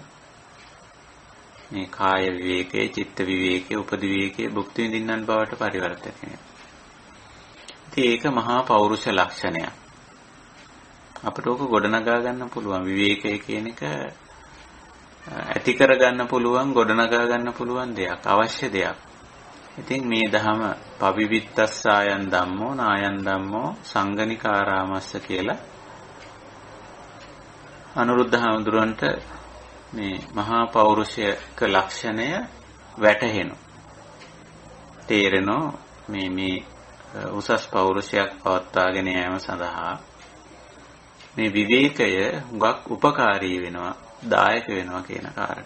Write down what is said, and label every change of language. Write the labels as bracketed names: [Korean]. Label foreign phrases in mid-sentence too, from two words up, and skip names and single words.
[Sinhala] මේ කාය විවේකයේ, චිත්ත විවේකයේ, උපදි විවේකයේ භුක්ති විඳින්නන් බවට පරිවර්තනය වෙනවා. ඉතින් ඒක මහා පෞරුෂ ලක්ෂණයක්. අපිට ඕක ගොඩනගා ගන්න පුළුවන් විවේකය කියන එක ඇති කර ගන්න පුළුවන්, ගොඩනගා ගන්න පුළුවන් දෙයක්, අවශ්‍ය දෙයක්. ඉතින් මේ ධම [Pali] පවිවිත්තස්සායන් ධම්මෝ නායන් ධම්මෝ සංගනිකාරාමස්ස [Sinhala] කියලා අනුරුද්ධ හාමුදුරන්ට මේ මහා පෞරුෂයක ලක්ෂණය වැටහෙනවා. තේරෙනවා මේ උසස් පෞරුෂයක් පවත්වාගෙන යාම සඳහා මේ විවේකය හුඟක් උපකාරී වෙනවා, දායක වෙනවා කියන කාරණා.